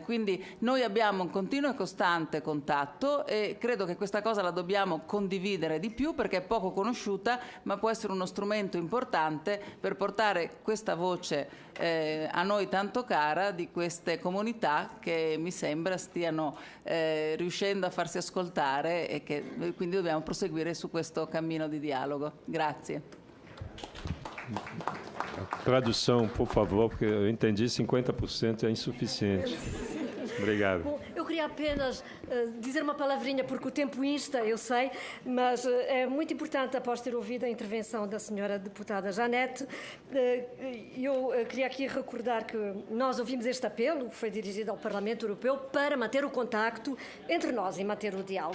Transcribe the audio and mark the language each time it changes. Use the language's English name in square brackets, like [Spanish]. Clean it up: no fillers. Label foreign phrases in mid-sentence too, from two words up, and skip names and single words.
[Italian] Quindi noi abbiamo un continuo e costante contatto e credo che questa cosa la dobbiamo condividere di più perché è poco conosciuta, ma può essere uno strumento importante per portare questa voce a noi tanto cara di queste comunità che mi sembra stiano riuscendo a farsi ascoltare e che quindi dobbiamo proseguire su questo cammino di dialogo. Grazie. [Portuguese] Tradução, por favor, porque eu entendi 50% é insuficiente. Obrigado. Bom, eu queria apenas dizer uma palavrinha, porque o tempo insta, eu sei, mas é muito importante, após ter ouvido a intervenção da senhora deputada Janete, eu queria aqui recordar que nós ouvimos este apelo, que foi dirigido ao Parlamento Europeu, para manter o contacto entre nós e manter o diálogo.